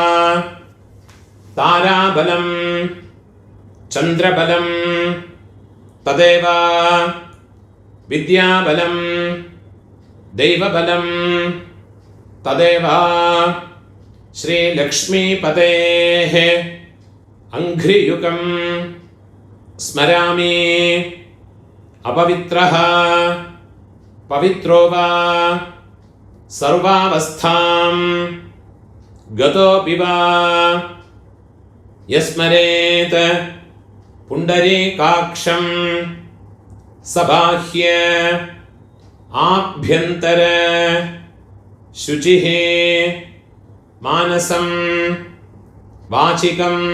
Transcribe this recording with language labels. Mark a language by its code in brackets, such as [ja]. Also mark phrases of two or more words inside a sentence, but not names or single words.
[sa] ताराबलं चन्द्रबलं तदेव विद्याबलं दैवबलं तदेव श्री लक्ष्मीपतेः अङ्घ्रियुगं स्मरामि. अपवित्रः पवित्रो वा सर्वावस्थां गतोऽपि वा यस्मरेत् पुण्डरीकाक्षं सबाह्य आभ्यन्तर शुचिः मानसं वाचिकं